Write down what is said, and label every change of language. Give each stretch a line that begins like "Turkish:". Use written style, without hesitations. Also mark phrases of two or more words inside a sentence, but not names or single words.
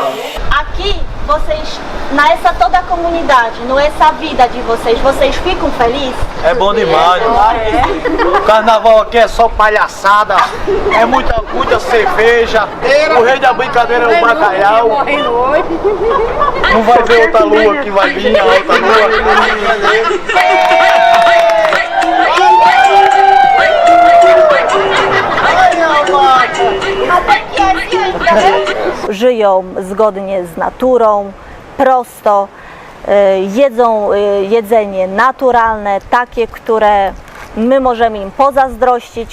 Portuguese: Aqui, vocês, nessa toda a comunidade, nessa vida de vocês ficam felizes? É bom demais. O carnaval aqui é só palhaçada, é muita cerveja. O rei da brincadeira é o bacalhau. Não vai ver outra lua que vai vir, a outra lua.
Polish: Żyją zgodnie z naturą, prosto, jedzą jedzenie naturalne, takie, które my możemy im pozazdrościć.